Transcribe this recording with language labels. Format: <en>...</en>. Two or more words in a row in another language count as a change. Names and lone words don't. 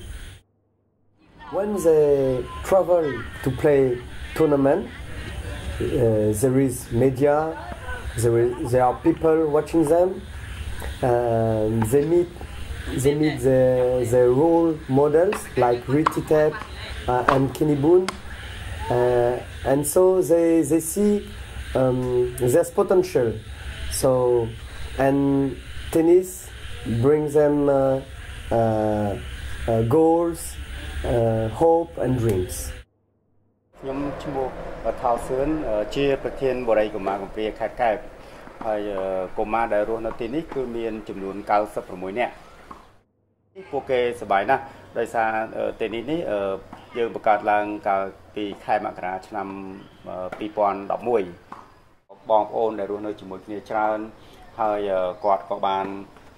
<en>When they travel to play tournament, there is media, there are people watching them, they meet the role models like Riti Tep and Kenny Boone, and so they see there's potential. So, and tennis brings them goals, hope and dreams.</en> <km>ខ្ញុំឈ្មោះថៅសឿនជាប្រធានបរិយាកុមារកំព្រាខេត្តកែបហើយកុមារដែលរស់នៅទីនេះគឺមានចំនួន96នាក់ពួកគេសប្បាយណាស់ដោយសារទីនេះយើងបង្កើតឡើងកាលពីខែមករាឆ្នាំ2011បងប្អូនដែលរស់នៅជាមួយគ្នាច្រើនហើយគាត់ក៏បាន</km>